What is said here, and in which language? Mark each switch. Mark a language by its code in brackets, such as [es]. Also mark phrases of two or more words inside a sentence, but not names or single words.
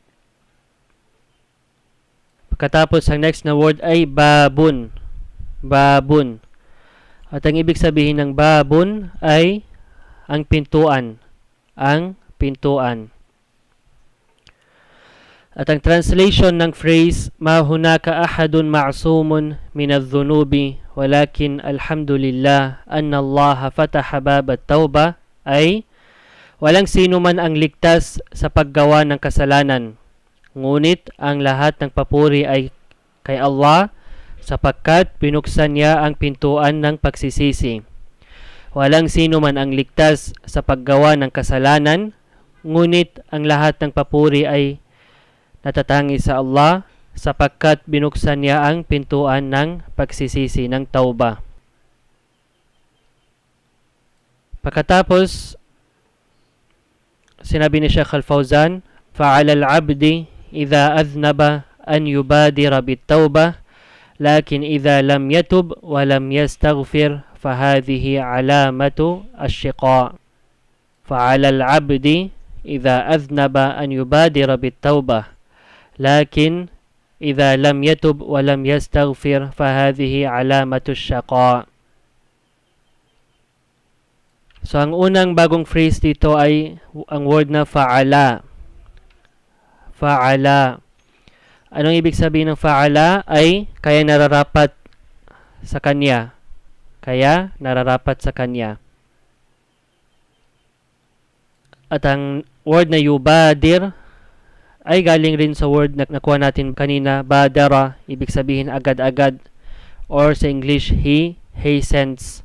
[tl] Pagkatapos, ang next na word ay babun. Babun. At ang ibig sabihin ng babun ay ang pintuan. Ang pintuan. At ang translation ng phrase, [ar] ما هناك أحد معصوم من الذنوب ولكن الحمد لله أن الله فتح باب التوبة [tl] ay walang sino man ang ligtas sa paggawa ng kasalanan. Ngunit ang lahat ng papuri ay kay Allah sapagkat binuksan niya ang pintuan ng pagsisisi. Walang sino man ang ligtas sa paggawa ng kasalanan, ngunit ang lahat ng papuri ay natatangi sa Allah sapagkat binuksan niya ang pintuan ng pagsisisi ng tauba. Pagkatapos, sinabi ni Sheikh Al-Fawzan, [ar] فَعَلَى الْعَبْدِ إِذَا أَذْنَبَ أَنْ يُبَادِرَ بِالتَّوْبَةِ لكن إذا لم يتب ولم يستغفر فهذه علامة الشقاء. فعلى العبد إذا أذنب أن يبادر بالتوبة لكن إذا لم يتب ولم يستغفر فهذه علامة الشقاء. [tl] So ang unang bagong phrase dito ay ang word na fa'ala. Fa'ala. Anong ibig sabihin ng fa'ala? Ay kaya nararapat sa kanya. Kaya nararapat sa kanya. At ang word na yubadir ay galing rin sa word na nakuha natin kanina, badara, ibig sabihin agad-agad, or sa English, [en] he hastens.